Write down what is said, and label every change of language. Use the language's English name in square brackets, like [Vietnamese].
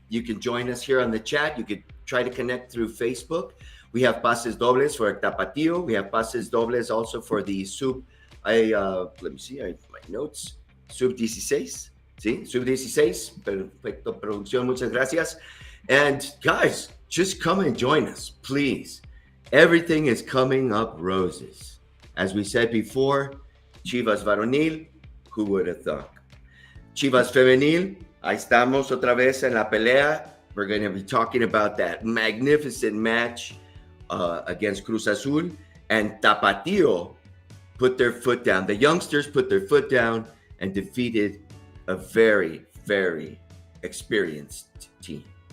[English] You can join us here on the chat. You could try to connect through Facebook. We have [Spanish] pases dobles [English] for Tapatío. We have pases dobles also for the Sub Let me see, I have my notes. [Spanish] Sub-16, ¿sí? Sub-16, perfecto, producción, muchas gracias. [English] And guys, just come and join us, please. Everything is coming up roses. As we said before, Chivas Varonil, who would have thought? [Spanish] Chivas Femenil, ahí estamos otra vez en la pelea. [English] We're going to be talking about that magnificent match against Cruz Azul. And Tapatío put their foot down. The youngsters put their foot down and defeated a very, very experienced team.